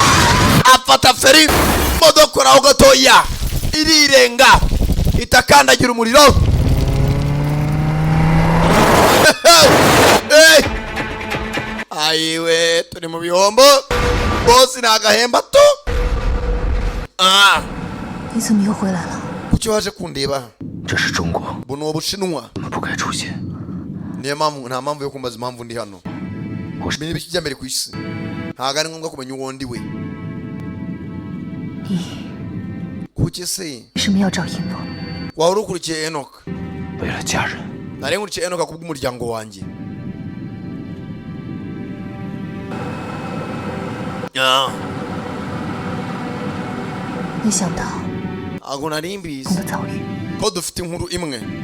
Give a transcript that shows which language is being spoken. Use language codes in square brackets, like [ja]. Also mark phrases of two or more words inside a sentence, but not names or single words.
[rw] Afata feri modokora ho gatoya irirenga itakandagira umuriro. Ayiwe turi mu bihombo boss nagahemba to. [zh] 你怎么又回来了？ [rw] Kuki waje kundeba? [zh] 这是中国， [rw] Buno Bushinwa [zh] 我们不该出现。 [rw] Niyo mpamvu nta mpamvu yo kumbaza impamvu ndi hano. Menya ibijya mbere ku isi. Ntago ari ngombwa kumenya uwo ndi we. Kuki se? [zh] 为什么要找一诺？ [rw] Wari ukurikiye Enoch. [zh] 为了家人。 [rw] Nari nkurikiye Enoch kubw'umuryango wanjye. Ah. [zh] 没想到 [rw] Ago nari mbizi [zh] 我的遭遇。 [rw] ko dufite inkuru imwe.